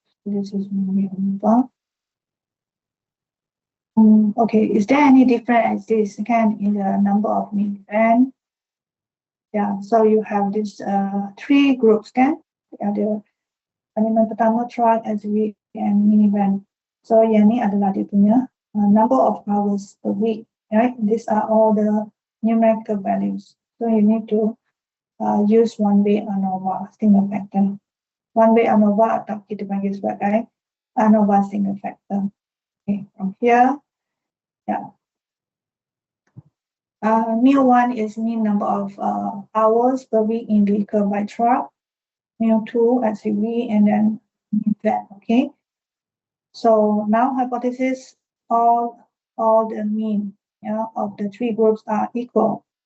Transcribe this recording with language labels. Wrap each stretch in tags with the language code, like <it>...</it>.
<en>This is number. Okay, is there any difference again in the number of minivan? Yeah, so you have this 3 groups kan?</en> <ms>Ada elemen pertama truck, SUV, and minivan.</ms> <en>So</en> <ms>yang ni adalah dia punya</ms> <en>number of hours per week, right? These are all the numerical values. So you need to use one way ANOVA single factor.</en> <ms>One way ANOVA atau kita panggil sebagai ANOVA single factor.</ms> <en>Okay, from here, yeah. Meal 1 is mean number of hours per week in vehicle by truck. Meal 2 SUV, and then van. Okay. So now hypothesis, all the mean of the 3 groups are equal.</en>